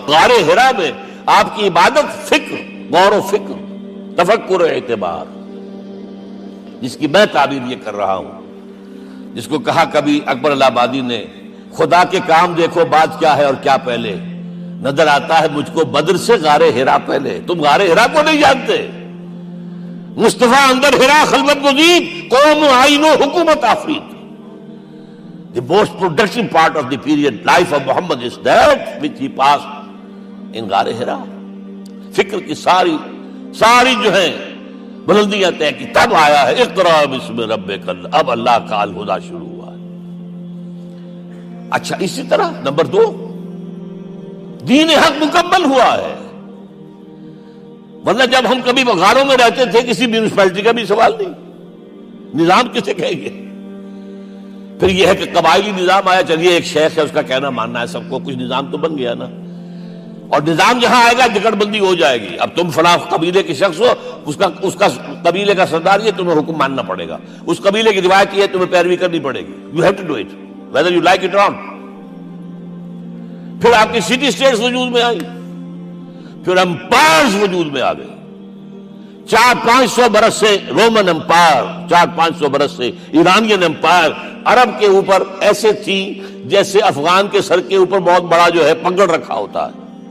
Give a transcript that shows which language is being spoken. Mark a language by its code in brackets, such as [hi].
[ur] غار حرا میں آپ کی عبادت فکر، غور و فکر، تفکر و اعتبار، جس کی میں تعبیر یہ کر رہا ہوں، جس کو کہا کبھی اکبر الہآبادی نے، خدا کے کام دیکھو بعد کیا ہے اور کیا پہلے. نظر آتا ہے مجھ کو بدر سے غار حرا پہلے. تم غار حرا کو نہیں جانتے. [fa] مصطفیٰ اندر حرا خلوت گزید، قوم آئین و حکومت آفرید. [en] The most productive part of the period life of Muhammad is that which he passed in غار Hira. [ur] فکر کی ساری جو ہیں بلندیاں طے کی، تب آیا ہے [ar] اقرا بسم ربک. [ur] اب اللہ کا الہدیٰ شروع ہوا ہے. اچھا، اسی طرح نمبر 2، دین حق مکمل ہوا ہے. ورنہ جب ہم کبھی غاروں میں رہتے تھے کسی میونسپلٹی کا بھی سوال نہیں، نظام کسے کہیں گے؟ پھر یہ ہے کہ قبائلی نظام آیا، چلیے ایک شیخ ہے اس کا کہنا ماننا ہے سب کو، کچھ نظام تو بن گیا نا. اور نظام جہاں آئے گا جکڑ بندی ہو جائے گی. اب تم فلاں قبیلے کے شخص ہو، اس کا قبیلے کا سردار یہ، تمہیں حکم ماننا پڑے گا. اس قبیلے کی روایت یہ، تمہیں پیروی کرنی پڑے گی. [en] You have to do it whether you like it or not. [ur] پھر آپ کی سٹی اسٹیٹس وجود میں آئی، پھر امپائرز وجود میں آ گئے. 400-500 برس سے رومن امپائر، 400-500 برس سے ایرانین امپائر عرب کے اوپر ایسے تھی جیسے افغان کے سر کے اوپر بہت بڑا جو ہے پگڑ رکھا ہوتا ہے.